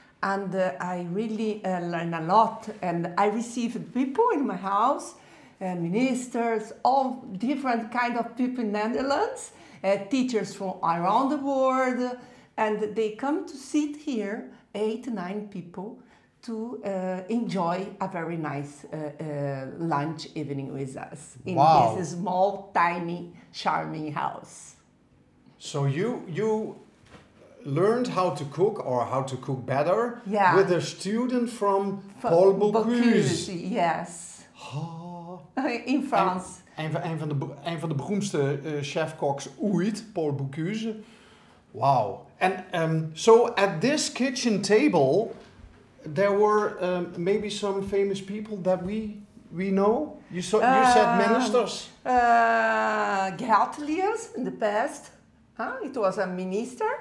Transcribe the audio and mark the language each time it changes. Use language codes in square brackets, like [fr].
[en] And I really learned a lot, and I received people in my house, ministers, all different kind of people in Netherlands, teachers from around the world, and they come to sit here, 8, 9 people, to enjoy a very nice lunch evening with us in this small, tiny, charming house. So you learned how to cook, or how to cook better, with a student from Paul Bocuse. Yes. In France. [nl] Een van de beroemdste chefkoks ooit, Paul Bocuse. [en] Wow. And so at this kitchen table, there were maybe some famous people that we know. You said ministers. Gert Leers in the past. It was a minister.